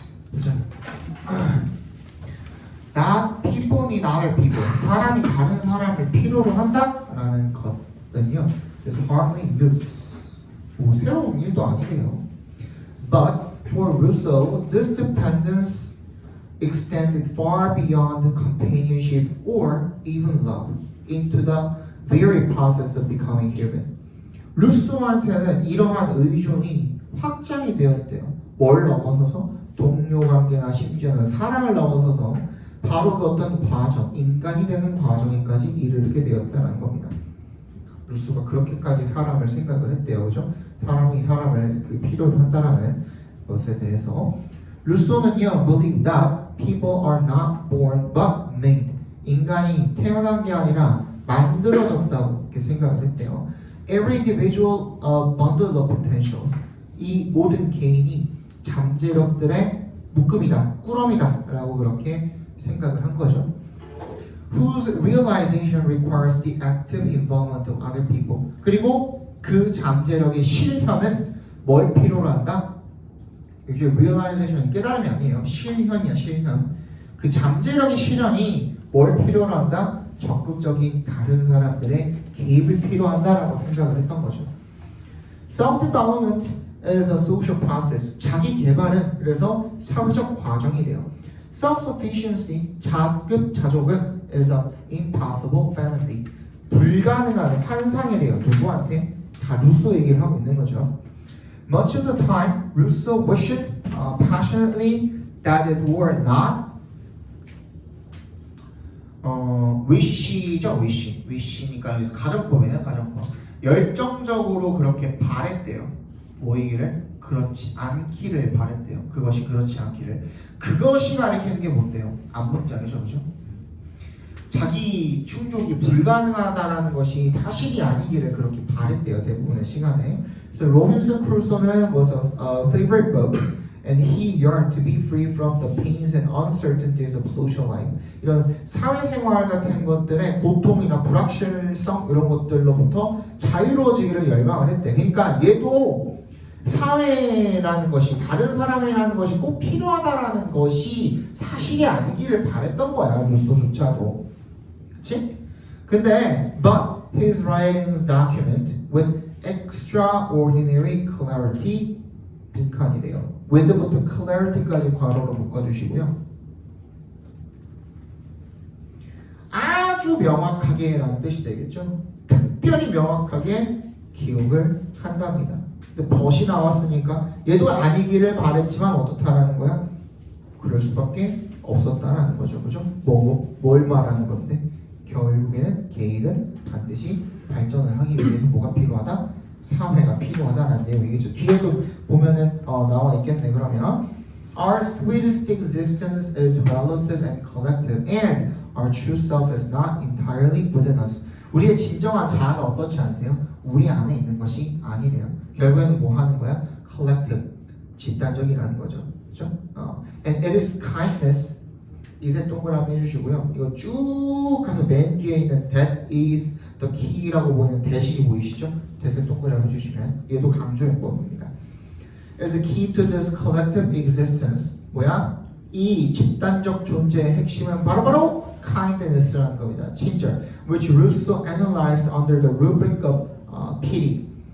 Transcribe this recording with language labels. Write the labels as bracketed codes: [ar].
[ko] 보자. 나 people이 나를 people. 사람이 다른 사람을 필요로 한다라는 것은요. [en] is hardly news. [ko] 뭐 새로운 일도 아니래요. [en] But for Rousseau, this dependence extended far beyond companionship or even love into the very process of becoming human. [ko] 루소한테는 이러한 의존이 확장이 되었대요. 뭘 넘어서서? 동료 관계나 심지어는 사랑을 넘어서서 바로 그 어떤 과정, 인간이 되는 과정에까지 이르게 되었다는 겁니다. 루소가 그렇게까지 사람을 생각을 했대요, 그죠? 사람이 사람을 필요로 한다라는 것에 대해서 루소는요, [en] believe that people are not born but made. [ko] 인간이 태어난 게 아니라 만들어졌다고 이렇게 생각을 했대요. [en] Every individual a bundle of potentials. [ko] 이 모든 개인이 잠재력들의 묶음이다, 꾸러미다 라고 그렇게 생각을 한 거죠. [en] Whose realization requires the active involvement of other people. [ko] 그리고 그 잠재력의 실현은 뭘 필요로 한다? 이게 realization 깨달음이 아니에요. 실현이야, 실현. 그 잠재력의 실현이 뭘 필요로 한다? 적극적인 다른 사람들의 개입을 필요한다라고 생각을 했던 거죠. [en] Self-development is a social process. [ko] 자기 개발은 그래서 사회적 과정이래요. [en] Self-sufficiency, [ko] 자급자족은 [en] is an impossible fantasy. [ko] 불가능한 환상이래요. 누구한테? 다 루소 얘기를 하고 있는 거죠. [en] Much of the time, Rousseau wished passionately that it were not. [ko] wish죠, wish니까 가정법이에요, 가정법. 열정적으로 그렇게 바랬대요. 뭐이기를? 그렇지 않기를 바랬대요. 그것이 그렇지 않기를. 그것이 가리키는 게 뭔데요? 앞문장이죠, 그죠? 자기 충족이 불가능하다라는 것이 사실이 아니기를 그렇게 바랬대요, 대부분의 시간에. [en] So Robinson Crusoe는 was a favorite book, and he yearned to be free from the pains and uncertainties of social life. [ko] 이런 사회생활 같은 것들의 고통이나 불확실성 이런 것들로부터 자유로워지기를 열망을 했대. 그러니까 얘도 사회라는 것이, 다른 사람이라는 것이 꼭 필요하다라는 것이 사실이 아니기를 바랬던 거야, 루소조차도. 그치? 근데 [en] but his writings document with extraordinary clarity [ko] 빈칸이래요. with부터 clarity까지 괄호로 묶어주시고요. 아주 명확하게 라는 뜻이 되겠죠. 특별히 명확하게 기억을 한답니다. 근데 벗이 나왔으니까 얘도 아니기를 바랬지만 어떻다라는 거야? 그럴 수밖에 없었다라는 거죠. 그죠? 뭘 말하는 건데? 결국에는 개인은 반드시 발전을 하기 위해서 뭐가 필요하다? 사회가 필요하다라는 내용이겠죠. 뒤에도 보면은 나와 있겠네. 그러면 [en] Our sweetest existence is relative and collective, and our true self is not entirely within us. [ko] 우리의 진정한 자아가 어떻지 않대요? 우리 안에 있는 것이 아니래요. 결국에는 뭐 하는 거야? collective, 집단적이라는 거죠. 그렇죠? [en] And it is kindness. [ko] 이제 동그라미 해주시고요. 이거 쭉 가서 맨 뒤에 있는 [en] that is the key [ko] 라고 보이는 대식이 보이시죠? 대신 동그라미 해주시면 얘도 강조용법입니다. [en] There's a key to this collective existence. [ko] 뭐야? 이 집단적 존재의 핵심은 바로 kindness라는 겁니다. 친절. [en] Which Rousseau analyzed under the rubric of pity.